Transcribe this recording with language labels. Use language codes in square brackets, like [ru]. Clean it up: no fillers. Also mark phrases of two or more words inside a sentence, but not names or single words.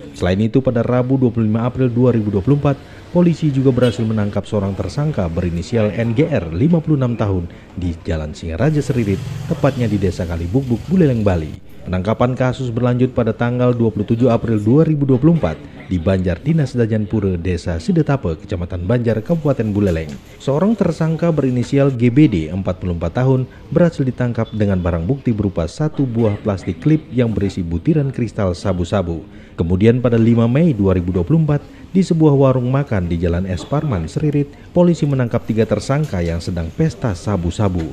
[id] Selain itu, pada Rabu 25 April 2024, polisi juga berhasil menangkap seorang tersangka berinisial NGR 56 tahun di Jalan Singaraja Seririt, tepatnya di Desa Kalibukbuk, Buleleng, Bali. Penangkapan kasus berlanjut pada tanggal 27 April 2024 di Banjar Dinas Dajanpura, Desa Sidetape, Kecamatan Banjar, Kabupaten Buleleng. Seorang tersangka berinisial GBD 44 tahun berhasil ditangkap dengan barang bukti berupa satu buah plastik klip yang berisi butiran kristal sabu-sabu. Kemudian pada 5 Mei 2024, di sebuah warung makan di Jalan Es Parman, Seririt, polisi menangkap 3 tersangka yang sedang pesta sabu-sabu.